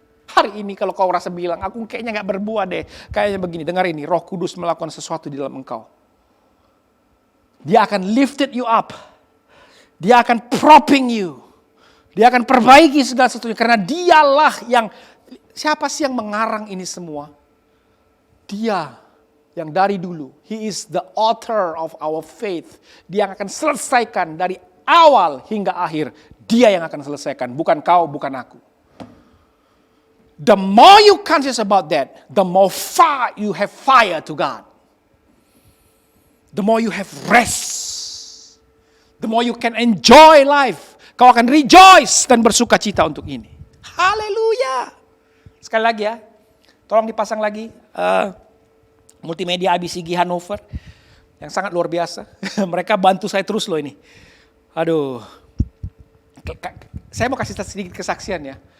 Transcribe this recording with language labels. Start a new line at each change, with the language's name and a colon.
Indonesian: Hari ini kalau kau rasa bilang, aku kayaknya gak berbuah deh. Kayaknya begini, dengar ini, Roh Kudus melakukan sesuatu di dalam engkau. Dia akan
English: lifted you up. Dia akan propping you.
Indonesian: Dia akan perbaiki segala sesuatu. Karena dialah yang, siapa sih yang mengarang ini semua? Dia yang dari dulu.
English: He is the author of our faith.
Indonesian: Dia yang akan selesaikan dari awal hingga akhir. Dia yang akan selesaikan. Bukan kau, bukan aku.
English: The more you conscious about that, the more far you have fire to God. The more you have rest. The more you can enjoy life.
Indonesian: Kau akan rejoice dan bersuka cita untuk ini. Haleluya. Sekali lagi ya. Tolong dipasang lagi multimedia IBCG Hannover. Yang sangat luar biasa. Mereka bantu saya terus loh ini. Aduh. Saya mau kasih sedikit kesaksian ya.